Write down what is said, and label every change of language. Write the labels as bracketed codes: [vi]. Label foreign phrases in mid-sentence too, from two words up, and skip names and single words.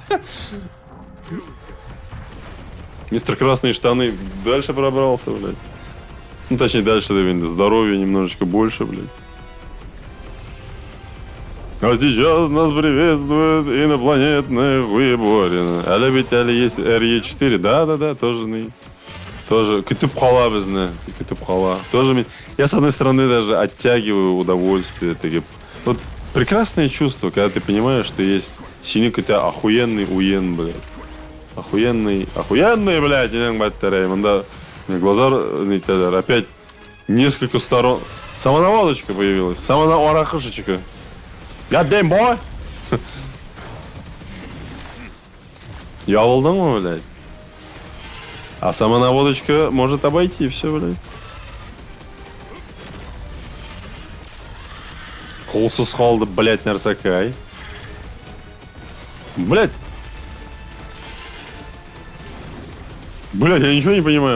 [ru] Мистер Красные Штаны дальше пробрался, блядь. Ну, точнее, дальше, да, здоровья немножечко больше, блядь. А сейчас нас приветствует инопланетная хуеборина. А ведь есть RE4, да, тоже. [kk] Тоже күтіп қала бізді, күтіп қала. [ru] Тоже я с одной стороны даже оттягиваю удовольствие. Вот прекрасное чувство, когда ты понимаешь, что есть синий какой-то охуенный уен, блядь. Охуенный, блядь, да. Глаза опять несколько сторон. Самонаводочка появилась. Самонаводочка. [en] God damn boy! [kk] Я алдың ма, [ru] блядь? А самонаводочка может обойти все, блядь. [kk] Қолсыз қалды, блядь, нарсакай. [ru] Блядь. Блядь, я ничего не понимаю.